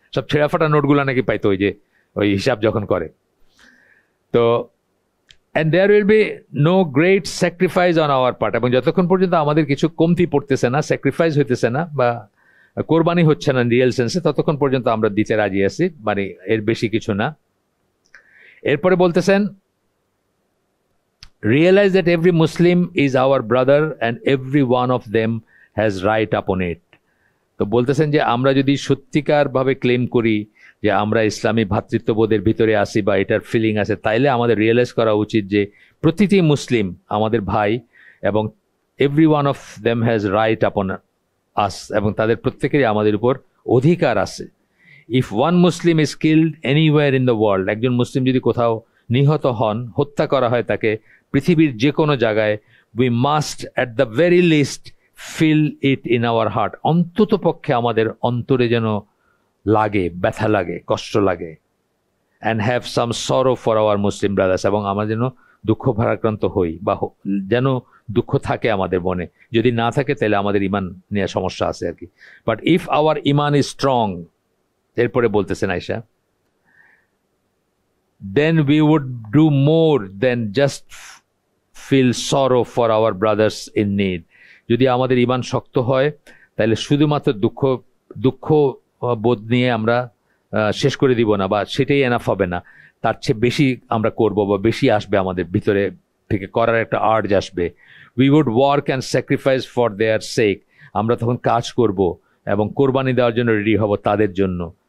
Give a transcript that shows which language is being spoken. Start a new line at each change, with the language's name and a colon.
Bangla: সব ছেঁড়া ফাটা নোটগুলো নাকি পাইতো ওই হিসাব যখন করে। তো
English: and there will be no great sacrifice on our part,
Bangla: এবং যতক্ষণ পর্যন্ত আমাদের কিছু কমতি পড়তেছে না, স্যাক্রিফাইস হইতেছে না বা কোরবানি হচ্ছে না রিয়েল সেন্সে, ততক্ষণ পর্যন্ত আমরা দিতে রাজি আছি, মানে এর বেশি কিছু না। এরপরে বলতেছেন
English: realize that every Muslim is our brother and every one of them has right upon it.
Bangla: তো বলতেছেন যে আমরা যদি সত্যিকার ভাবে ক্লেম করি যে আমরা ইসলামী ভ্রাতৃত্ববোধের ভিতরে আসি বা এটার ফিলিং আছে, তাইলে আমাদের রিয়েলাইজ করা উচিত যে প্রতিটি মুসলিম আমাদের ভাই এবং
English: every one of them has right upon us,
Bangla: এবং তাদের প্রত্যেকেরই আমাদের উপর অধিকার আছে।
English: if one Muslim is killed anywhere in the world,
Bangla: একজন মুসলিম যদি কোথাও নিহত হন, হত্যা করা হয় তাকে পৃথিবীর যে কোনো জায়গায়,
English: we must at the very least feel it in our heart,
Bangla: অন্তত পক্ষে আমাদের অন্তরে যেন লাগে, ব্যথা লাগে, কষ্ট লাগে।
English: and have some sorrow for our Muslim brothers,
Bangla: এবং আমরা যেন দুঃখ ভারাক্রান্ত হই বা যেন দুঃখ থাকে আমাদের মনে, যদি না থাকে তাহলে আমাদের ইমান নিয়ে সমস্যা আছে আর কি।
English: but if our ইমান is strong,
Bangla: এরপরে বলতেছেন আয়সা,
English: then we would do more than just feel sorrow for our brothers in need.
Bangla: যদি আমাদের ঈমান শক্ত হয় তাহলে শুধুমাত্র দুঃখ বোধ নিয়ে আমরা শেষ করে দিব না, বা সেটাই এনাফ হবে না, তার চেয়ে বেশি আমরা করব বা বেশি আসবে আমাদের ভিতরে থেকে, করার একটা আর্জ আসবে।
English: we would work and sacrifice for their sake,
Bangla: আমরা তখন কাজ করব এবং কোরবানি দেওয়ার জন্য রেডি হব তাদের জন্য।